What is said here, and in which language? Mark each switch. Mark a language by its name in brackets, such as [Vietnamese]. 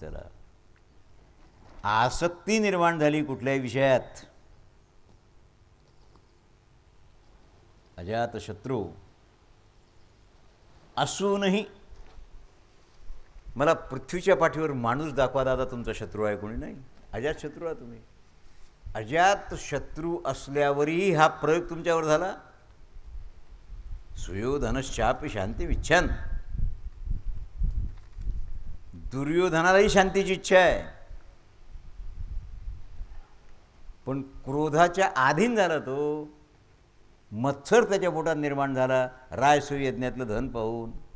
[Marathi] त्याला आसक्ती निर्माण झाली कुठल्याही विषयात, अजातशत्रू असूनही मला पृथ्वीच्या पाठीवर माणूस दाखवा दादा, तुमचा शत्रू आहे कोणी नाही. अजातशत्रू आहे तुम्ही. अजातशत्रू असल्यावरही हा प्रयोग तुमच्यावर झाला. [Sanskrit] सुयोधनश्चापि शांतिमिच्छन्. [Marathi] दुर्योधनालाही शांतीची इच्छा आहे, पण क्रोधाच्या अधीन झाला तो. मत्सर त्याच्या पोटात निर्माण झाला रायसूय यज्ञातलं धन पाहून.